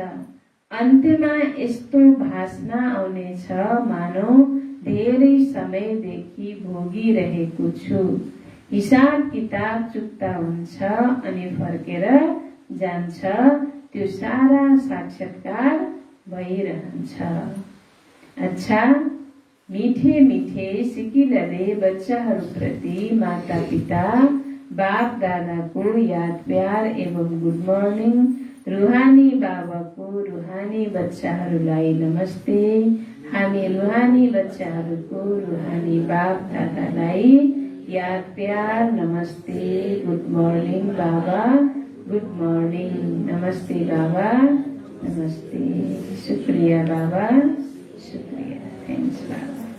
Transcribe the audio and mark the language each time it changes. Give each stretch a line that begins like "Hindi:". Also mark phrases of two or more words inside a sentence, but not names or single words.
Nepali: अन्त्यमा यस्तो भासना आउनेछ मानौ धेरै समयदेखि भोगिरहेको छु। हिसाब किताब चुक्ता हुन्छ अनि फर्केर जान्छ। त्यो सारा साक्षात्कार भइरहन्छ। अच्छा, मीठे मीठे सिकिलले बच्चाहरूप्रति माता पिता बाप दादाको याद प्यार एवं
English: good morning.
Nepali: रुहानी बाबाको रुहानी बच्चाहरूलाई नमस्ते। हामी रुहानी बच्चाहरूको रुहानी बाप दादालाई याद प्यार नमस्ते।
English: good morning बाबा, good morning।
Nepali: नमस्ते बाबा, नमस्ते। शुक्रिया बाबा, शुक्रिया। थैंक्स बाबा।